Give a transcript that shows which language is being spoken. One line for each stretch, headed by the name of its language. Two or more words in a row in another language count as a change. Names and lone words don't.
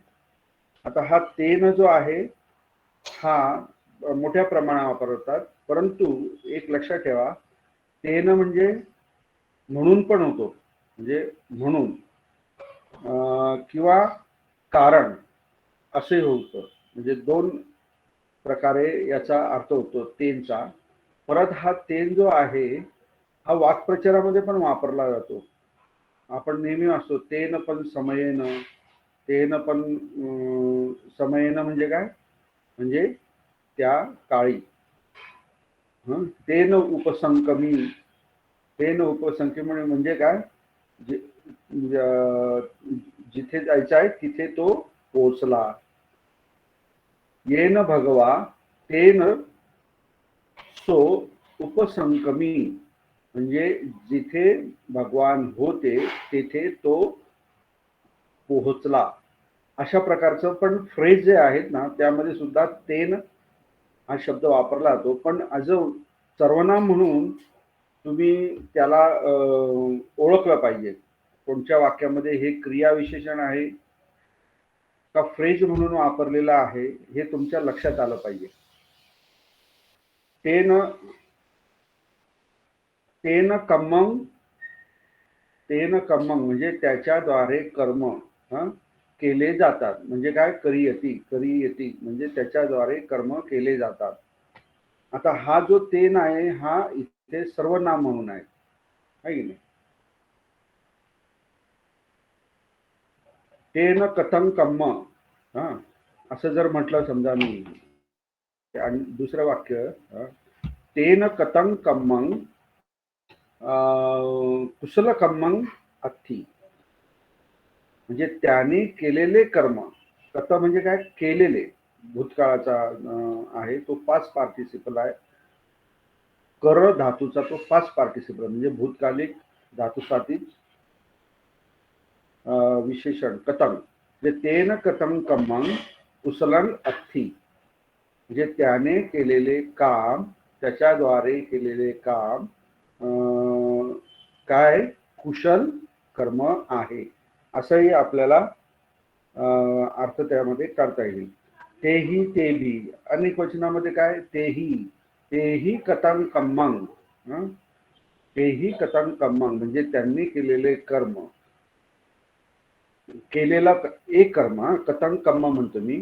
Marathi: आता हा तेन जो आहे हा मोठ्या प्रमाणावर वापरतात, परंतु एक लक्षात ठेवा, तेन म्हणजे म्हणून पण होतो, म्हणजे म्हणून किंवा कारण असे होतं, म्हणजे दोन प्रकारे याचा अर्थ होतो तेनचा. परत हा तेन जो आहे हा वाक्प्रचारामध्ये पण वापरला जातो. आपण नेहमी असतो
Pali: तेन पण समयेन, तेन पण समयेन
Marathi: म्हणजे काय, म्हणजे त्या काळी.
Pali: तेन उपसंकमी, तेन उपसंकमी
Marathi: म्हणजे काय, जिथे जायचं आहे तिथे तो पोचला.
Pali: येन भगवा तेन सो उपसंकमी
Marathi: म्हणजे जिथे भगवान होते तिथे तो पोहोचला. अशा प्रकारचं पण फ्रेज जे आहेत ना त्यामध्ये सुद्धा तेन हा शब्द वापरला जातो. पण
English: as a
Marathi: सर्वनाम म्हणून तुम्ही त्याला ओळखलं पाहिजे. कोणत्या वाक्यामध्ये हे क्रियाविशेषण आहे का फ्रेज म्हणून वापरलेलं आहे हे तुमच्या लक्षात आलं पाहिजे.
Pali: तेन तेन कम्मं, तेन कम्मं
Marathi: म्हणजे त्याच्याद्वारे कर्म केले जातात. म्हणजे काय, करियती, करियती म्हणजे त्याच्याद्वारे कर्म केले जातात. आता हा जो तेन आहे हा इथे सर्वनाम म्हणून आहे, है की नाही.
Pali: तेन कथं कम्म,
Marathi: असं जर म्हटलं समजा मी, आणि दुसरं वाक्य
Pali: तेन कथं कम्मं कुशल कम्मं अथी
Marathi: म्हणजे त्याने केलेले कर्म. कथ म्हणजे काय, केलेले, भूतकाळाचा आहे तो
English: past participle
Marathi: आहे. कर धातूचा तो
English: past participle
Marathi: म्हणजे भूतकालिक धातूसाठी विशेषण कथं म्हणजे
Pali: तेन कथं कम्मं कुशलं अथी
Marathi: म्हणजे त्याने केलेले काम, त्याच्याद्वारे केलेले काम काय, कुशल कर्म आहे, असंही आपल्याला अर्थ त्यामध्ये करता येईल. तेही, तेभी अनेक वचनामध्ये काय, तेही,
Pali: तेही कथं कम्मं, तेही कथं कम्मं
Marathi: म्हणजे त्यांनी केलेले कर्म, केलेला एक कर्म,
Pali: कथं कम्म
Marathi: म्हणतो मी.